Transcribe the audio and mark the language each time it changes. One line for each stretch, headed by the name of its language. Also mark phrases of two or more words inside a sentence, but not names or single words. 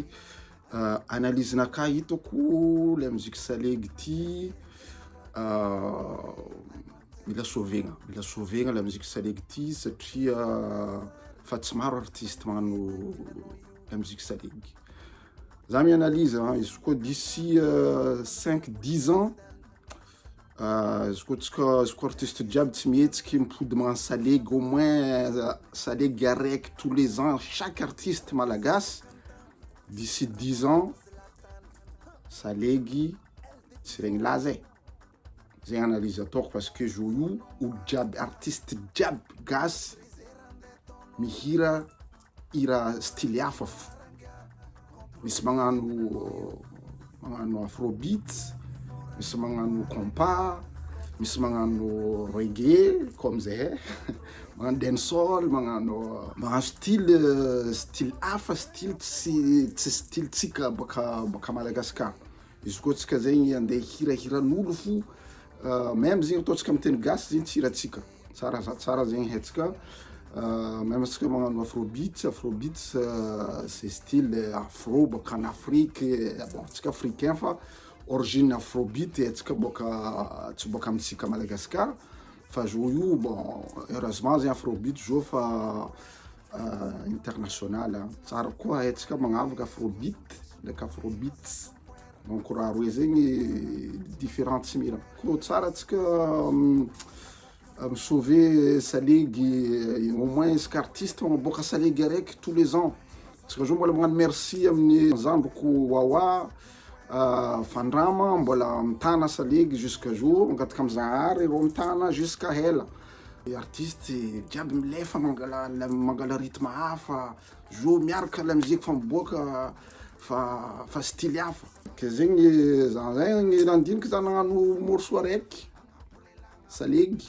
Malagasy: Analyse-naka hitako
French: la musique
Malagasy: salegy ty mila sauvegna
French: la musique
Malagasy: salegy ty satria fa tsy maro artiste magnano
French: la musique
Malagasy: salegy. Za mi-analyse izy koa
French: d'ici 5-10 ans
Malagasy: izy koa artiste jiaby tsy mihetsiky mipody magnano salegy au
French: moins
Malagasy: salegy araiky
French: tous les ans chaque artiste
Malagasy: malagasy,
French: d'ici 10 ans
Malagasy: salegy tsy regny laza zay analyse ataoko
French: parce que
Malagasy: zo io olo jiaby artiste jiaby gasy mihira style hafa misy magnano afrobeat, misy magnano compas, misy magnano reggae comme zay magnano dancehall, magnano style hafa, style tsy style tsika baka Madagasikara. Izy koa tsika zegny andeha hirahiran'olo fo même zegny ataontsika amin'ny teny gasy zegny tsy hiratsika tsara zegny haintsika. Même tsika magnano afrobeat
French: c'est style afro
Malagasy: baka
French: en Afrique,
Malagasy: bon tsika africain fa origine afrobeat haintsika tsy boka amintsika Madagasikara fa zo io
French: bon heureusement
Malagasy: zegny afrobeat zo fa international tsara koa haintsika magnavaka afrobeat donc raha roe zegny différent tsy mira koa tsara tsika sauver salegy
French: au moins
Malagasy: isaka artiste magnaboaka salegy araiky
French: tous les ans.
Malagasy: Tsika zo mbola magnano merci amin'ny zandroko Wawa Fandrama mbola mitana salegy
French: jusqu'à jour
Malagasy: mangataka am'Zahary ro mitana jusqu'à hela. Artiste jiaby milefa mangala rythme hafa zo miaraka
French: la musique
Malagasy: fa miboaka fa style hafa ke zegny zegny nandiniky za nagnano morceau araiky salegy.